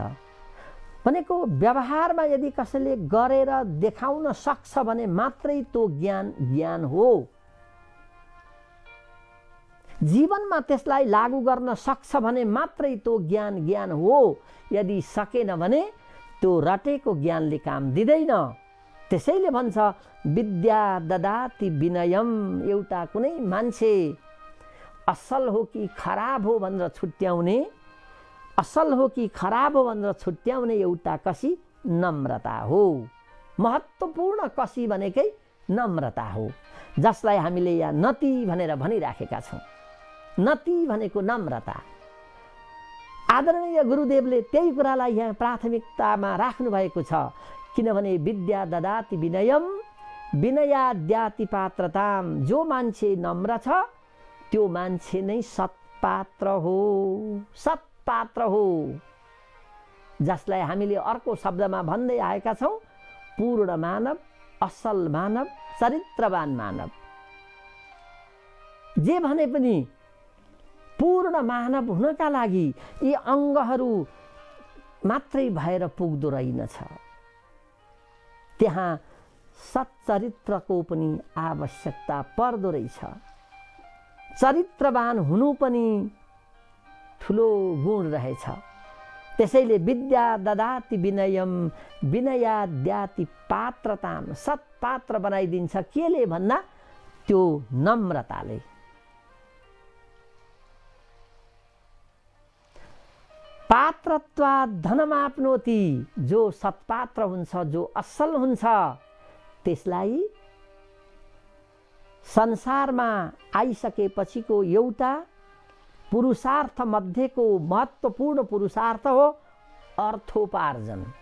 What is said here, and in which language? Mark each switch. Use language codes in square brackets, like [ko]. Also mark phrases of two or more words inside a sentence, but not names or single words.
[ne] भनेको व्यवहारमा यदि कसैले गरेर देखाउन सक्छ भने मात्रै त्यो ज्ञान हो। जीवनमा त्यसलाई लागू गर्न सक्छ भने मात्रै त्यो ज्ञान हो। यदि सकेन भने त्यो रटेको ज्ञानले काम दिँदैन। त्यसैले भन्छ [sa] विद्या ददाति विनयम। [ne] एउटा कुनै मान्छे असल हो कि खराब हो भनेर छुट्याउने, असल हो कि खराब हो भनेर छुट्याउने एउटा कसी नम्रता हो। महत्त्वपूर्ण कसी भनेकै नम्रता हो, जसलाई हामीले यहाँ नति भनेर भनिराखेका छौँ। नति भनेको नम्रता। आदरणीय गुरुदेवले त्यही कुरालाई यहाँ प्राथमिकतामा राख्नु भएको छ। किनभने [sa] विद्या ददाति विनयम विनयाद्याति पात्रताम। [ne] जो मान्छे नम्र छ त्यो मान्छे नै सत्पात्र हो, सत्पात्र हो, जसलाई हामीले अर्को शब्दमा भन्दै आएका छौँ पूर्ण मानव, असल मानव, चरित्रवान मानव। जे भने पनि पूर्ण मानव हुनका लागि यी अङ्गहरू मात्रै भएर पुग्दो रहेनछ। त्यहाँ सच्चरित्रको पनि आवश्यकता पर्दो रहेछ। चरित्रवान हुनु पनि ठुलो गुण रहेछ। त्यसैले [sa] विद्या ददाति विनयम विनयाद्याति पात्रताम। [ne] सत्पात्र बनाइदिन्छ केले भन्दा त्यो नम्रताले। [sa] पात्रत्वात् धनमाप्नोति। [ne] जो सत्पात्र हुन्छ, जो असल हुन्छ, त्यसलाई संसारमा आइसकेपछिको एउटा पुरुषार्थ मध्येको महत्त्वपूर्ण पुरुषार्थ हो अर्थोपार्जन।